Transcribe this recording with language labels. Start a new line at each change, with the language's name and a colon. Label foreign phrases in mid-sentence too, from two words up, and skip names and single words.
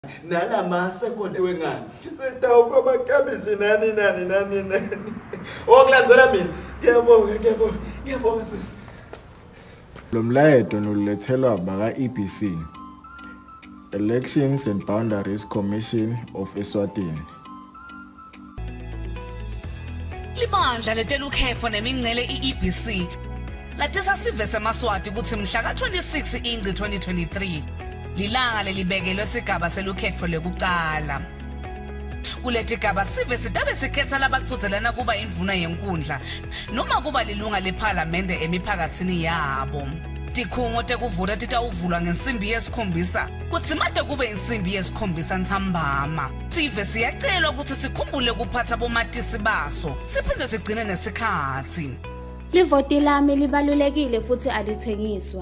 Swati: nala masekonde wengane setawufa bakabishi nani okulandzela mina ngiyabonga sisi. Lo mlayeto nolethelwa baka EBC,
English: Elections and Boundaries Commission of Eswatini.
Swati: Libandla letela ukhefo nemingcele iEBC latisa sive semaswati ukuthi mhla ka26 Ingci 2023 lilanga lelibekelwe sigaba selukhetfo lokuqala. Kuleti gaba sive sitabe sikhetha labaqhuzelana kuba indvuna yenkundla noma kuba lilunga leParliament emiphakathini yabo. Tikhungo tekuvota titawuvulwa ngensimbi yesikhombisa kuthi made kube insimbi yesikhombisa Ntsambama. Sive siyacelwa ukuthi sikhumbule kuphatha bomatisi baso siphinde sigcine nesikhathi. Livoti lami libalulekile futhi alithengiswa.